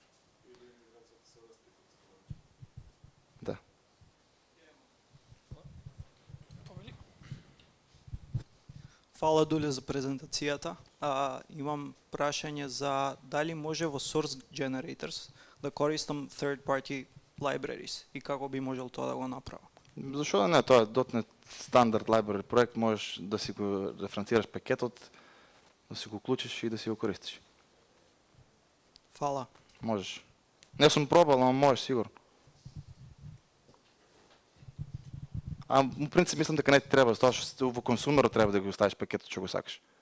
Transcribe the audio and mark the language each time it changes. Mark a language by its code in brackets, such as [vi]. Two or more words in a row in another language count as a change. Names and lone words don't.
[mk] Да. Фала Дуле за презентацијата. Имам прашање за дали може во [en] Source Generators [mk] да користам [en] third party libraries [mk] и како би можел тоа да го направам. Зашо не, тоа е .NET стандард library проект, можеш да си го референцираш пакетот, да си го уклучиш и да си го користиш. Фала. Можеш. Не сум пробал, но можеш сигурно. Во принцип мислам дека не ти треба, затоа што во консумерот треба да го ставиш пакетот што го сакаш.